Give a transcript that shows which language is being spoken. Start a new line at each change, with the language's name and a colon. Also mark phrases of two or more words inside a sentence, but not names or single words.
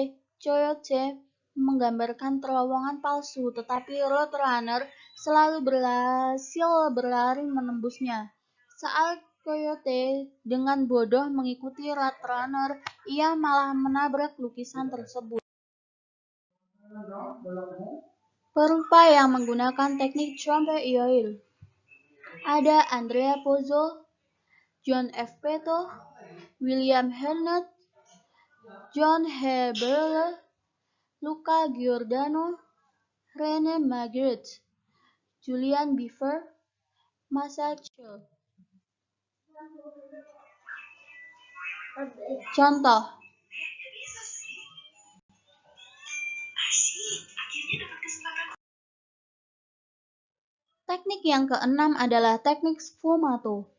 Indonesian: Coyote menggambarkan terowongan palsu, tetapi Roadrunner selalu berhasil berlari menembusnya. Saat Coyote dengan bodoh mengikuti Roadrunner, ia malah menabrak lukisan tersebut. Perupa yang menggunakan teknik
French: trompe l'oeil
Indonesian: ada Andrea Pozzo, John F. Peto, William Hernot, John Heberle, Luca Giordano, René Magritte, Julian Beever, Masha Chill. Contoh, teknik yang keenam adalah teknik sfumato.